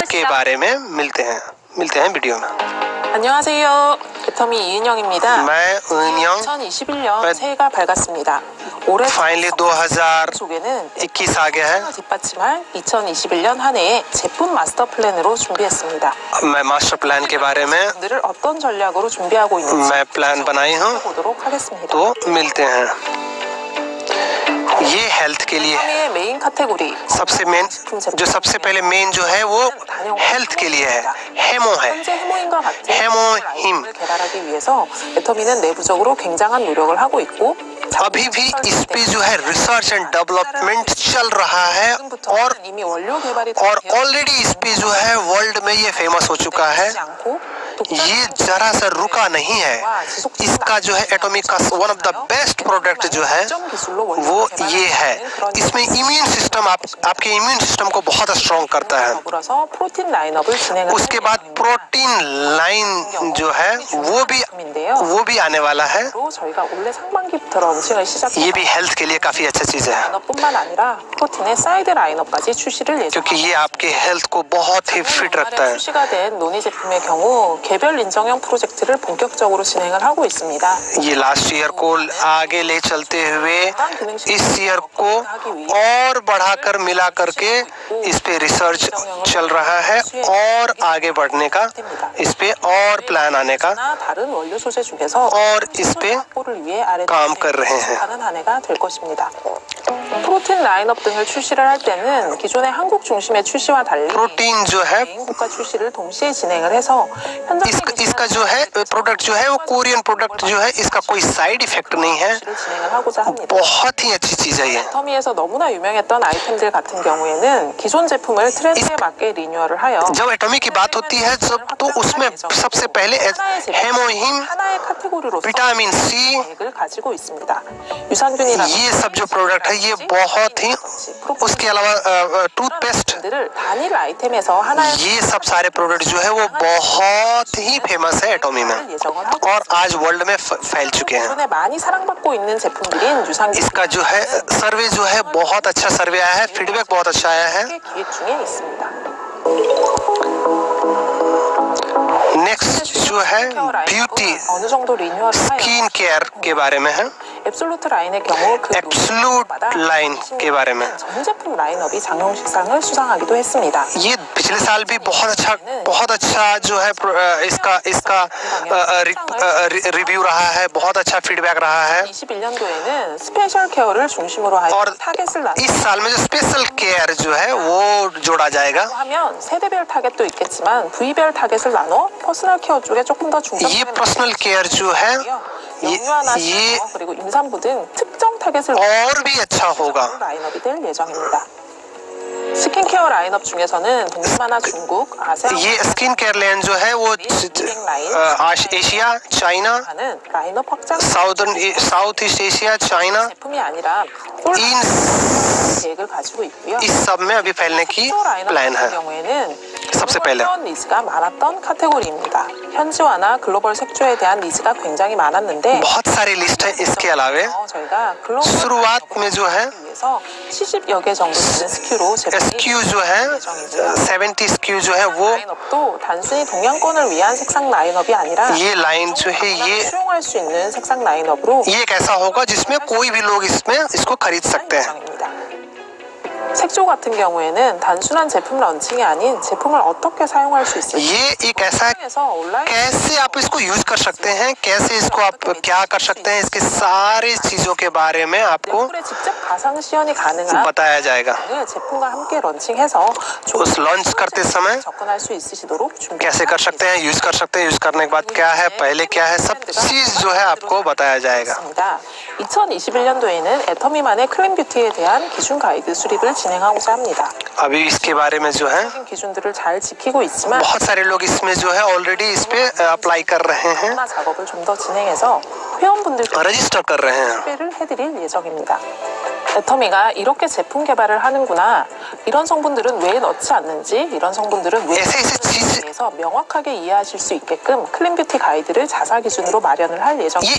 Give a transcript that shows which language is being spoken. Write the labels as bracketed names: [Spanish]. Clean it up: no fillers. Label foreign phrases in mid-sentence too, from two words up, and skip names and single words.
[Hindi] के बारे में मिलते हैं वीडियो में। [Korean] 안녕하세요. 애터미 이은영입니다. [Hindi] मैं 은영 [Korean] 2021년 새해가 밝았습니다. 올해 [Hindi] फाइनली [Korean] 속에는 [Hindi] 2021 आ गया है। [Korean] 뒷받침할 2021년 한 해의 제품 마스터 플랜으로 준비했습니다. [Hindi] मैं [English] master plan [Hindi] के बारे में [Korean] 분들을 어떤 전략으로 준비하고 있는지 [Hindi] मैं प्लान बनाई हूँ, [Korean] 보도록 하겠습니다. [Hindi] तो मिलते हैं। ये हेल्थ के लिए [Korean] 애터미의 메인 카테고리 [Hindi] सबसे मेन, जो सबसे पहले मेन जो है वो हेल्थ के लिए है, हेमो है। [Korean] 현재 해모인과 같은 해모힘। 라인을 개발하기 위해서 애터미는 내부적으로 굉장한 노력을 하고 있고 [Hindi] अभी भी इस पे जो है [English] research and development [Hindi] चल रहा है और [Korean] 이미 원료 개발이 [Hindi] ऑलरेडी इस पे जो है वर्ल्ड में ये फेमस हो चुका है। ये जरा सा रुका नहीं है। इसका जो है एटॉमिक का [English] one of the best product [Hindi] जो है वो ये है। इसमें [English] immune system [Hindi] आपके [English] immune system [Hindi] को बहुत स्ट्रॉन्ग करता है। उसके बाद [English] protein line [Hindi] जो है वो भी आने वाला है। ये भी हेल्थ के लिए काफी अच्छा चीज है, क्योंकि ये आपके हेल्थ को बहुत ही फिट रखता है। [Korean] 출시가 된 논의 제품의 경우 개별 인정형 프로젝트를 본격적으로 진행을 하고 있습니다. [Hindi] ये [English] last year [Hindi] को आगे ले चलते हुए इस ईयर को और बढ़ाकर मिला करके इस पे रिसर्च चल रहा है और आगे बढ़ने का इस पे और प्लान आने का [Korean] 다른 원료 소재 중에서 [Hindi] और इस पे [Korean] 확보를 위해 [Hindi] काम कर रहे हैं। [Korean] 하는 한 해가 될 것입니다. 프로틴 라인업 등을 출시를 할 때는 기존의 한국 중심의 출시와 달리 [Hindi] प्रोटीन जो है [Korean] 개인 국가 출시를 동시에 진행을 해서 [Hindi] इसका जो है प्रोडक्ट जो है वो [English] Korean product [Hindi] जो है, इसका कोई [English] side effect [Hindi] नहीं है। [Korean] 진행을 하고자 합니다. [Hindi] बहुत ही अच्छी चीज है ये। [Korean] 애터미에서 너무나 유명했던 아이템들 같은 경우에는 기존 제품을 트렌드에 맞게 리뉴얼을 하여 [Hindi] जब एटॉमिक की बात होती है तो उसमें सबसे पहले हेमोहिम, [Korean] 하나의 카테고리로서 [English] vitamin C, [Korean] 계획을 가지고 있습니다. 유산균이라는 [Hindi] ये सब जो प्रोडक्ट है ये बहुत ही, उसके अलावा टूथपेस्ट, [Korean] 를 단일 아이템에서 하나의 [Hindi] ये सब सारे प्रोडक्ट जो है वो बहुत ही फेमस है एटॉमी में और आज वर्ल्ड में फैल चुके हैं। [Korean] 기존에 많이 사랑받고 있는 제품들인 유산균 [Hindi] इसका जो है सर्वे जो है बहुत अच्छा सर्वे आया है, फीडबैक बहुत अच्छा आया है। [Korean] 기획 중에 있습니다. [Hindi] नेक्स्ट जो है ब्यूटी [Korean] 어느 정도 리뉴얼을 하여 [English] skin care [Hindi] के बारे में है। [Korean] 앱솔루트 라인의 경우 그 [English] Absolute line [Hindi] के बारे में [Korean] 전 제품 라인업이 장용식상을 수상하기도 했습니다. [Hindi] ये पिछले साल भी बहुत अच्छा जो है इसका रिव्यू रहा है, बहुत अच्छा फीडबैक रहा है। [Korean] 21년도에는 스페셜 케어를 중심으로 하여 [Hindi] और [Korean] 타겟을 [Hindi] इस साल में जो [English] special care [Hindi] जो है वो जोड़ा जाएगा। [Korean] 하면 세대별 타겟도 있겠지만 부위별 타겟을 나눠 퍼스널 케어 쪽에 조금 더 [Hindi] ये [Korean] 중점을 [English] personal care [Hindi] जो है [Korean] 영유아나 [Hindi] ये [Korean] 시어 그리고 임산부 등 특정 타겟을 [Hindi] और भी अच्छा होगा। [Korean] 라인업이 될 예정입니다. 스킨케어 라인업 중에서는 동남아나 중국, 아세안 [Hindi] ये [English] skin care line [Hindi] जो है वो एशिया, चाइना, [Korean] 하는 라인업 확장 [Hindi] साउथ ईस्ट एशिया, चाइना, [Korean] 제품이 아니라 [Hindi] इन [Korean] 계획을 가지고 있고요. [Hindi] इस सब में अभी फैलने की [Korean] 라인업 [Hindi] प्लान [Korean] 같은 [Hindi] है। [Korean] 경우에는 [Hindi] सबसे पहले [Korean] 글로벌 니즈가 많았던 카테고리입니다. 현지화나 글로벌 색조에 대한 니즈가 굉장히 많았는데 [Hindi] बहुत सारी लिस्ट है। इसके अलावे [Korean] 저희가 글로벌 [Hindi] शुरुआत में जो है [Korean] 위해서 70여 개 정도 되는 스큐로 [Hindi] SKU जो है 70 SKU जो है वो [Korean] 라인업도 단순히 동양권을 위한 색상 라인업이 아니라 [Hindi] ये लाइन जो है ये [Korean] 수용할 수 있는 색상 라인업으로 [Hindi] एक ऐसा होगा जिसमें कोई भी लोग इसमें इसको खरीद सकते हैं। [Korean] 예정입니다. 색조 같은 경우에는 단순한 제품 런칭이 아닌 제품을 어떻게 사용할 수 있을지 [Hindi] ये एक ऐसा है कैसे आप इसको यूज कर सकते हैं, कैसे इसको आप क्या कर सकते हैं, इसके सारी चीजों के बारे में आपको [Korean] 얼굴에 직접 가상 시연이 가능한 [Hindi] बताया जाएगा। [Korean] 제품과 함께 런칭해서 [Hindi] उस लॉन्च करते समय [Korean] 접근할 수 있으시도록 [Hindi] कैसे कर सकते हैं, यूज कर सकते हैं, यूज करने के बाद क्या है, पहले क्या है, सब चीज जो है आपको बताया जाएगा। [Korean] 2021년도에는 애터미만의 클린 뷰티에 대한 기준 가이드 수립을 진행하고자 합니다. [Hindi] अभी इसके बारे में जो है [Korean] 기준들을 잘 지키고 있지만 [Hindi] बहुत सारे लोग इसमें जो है ऑलरेडी इस पे अप्लाई कर रहे हैं, [Korean] 작업을 좀 더 진행해서 회원분들께 [Hindi] रजिस्टर कर रहे हैं। [Korean] 소개를 해드릴 예정입니다. 애터미가 이렇게 제품 개발을 하는구나, 이런 성분들은 왜 넣지 않는지, 이런 성분들은 왜 넣는지에 대해서 명확하게 이해하실 수 있게끔 클린뷰티 가이드를 자사 기준으로 마련을 할 예정입니다.